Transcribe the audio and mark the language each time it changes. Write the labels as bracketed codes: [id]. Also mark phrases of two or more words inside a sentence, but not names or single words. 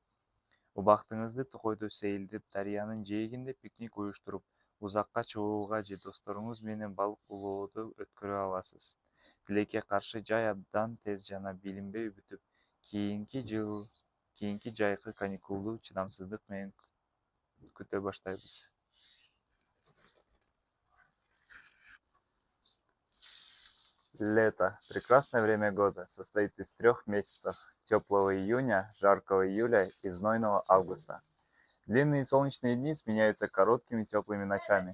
[ky] Убактыңызды токойдо сейилдеп, дарыянын жээгинде пикник уюштуруп, узакка чыгууга же досторуңуз менен балык улоодо өткөрө аласыз. Тилекке каршы жай абдан тез жана билинбей бүтүп, кийинки жайкы каникулду чыдамсыздык менен күтө баштайбыз. [ru] Лето. Прекрасное время года. Состоит из 3 месяцев. Теплого июня, жаркого июля и знойного августа. Длинные солнечные дни сменяются короткими теплыми ночами.